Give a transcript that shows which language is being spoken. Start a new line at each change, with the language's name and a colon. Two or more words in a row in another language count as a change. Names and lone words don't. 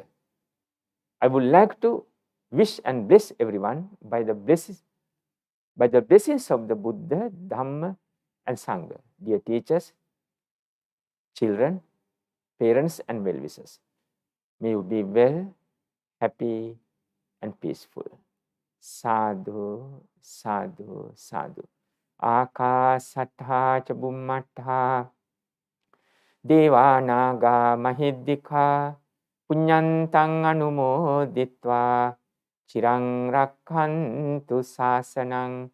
English: I would like to wish and bless everyone by the blessings of the Buddha, Dhamma, and Sangha. Dear teachers, children, parents, and well-wishers, may you be well, happy, and peaceful.
Pali: Sadhu, sadhu, sadhu. Akasattha ca bummattha deva naga mahiddika punyantang anumoditva chirang rakhantu sasanang.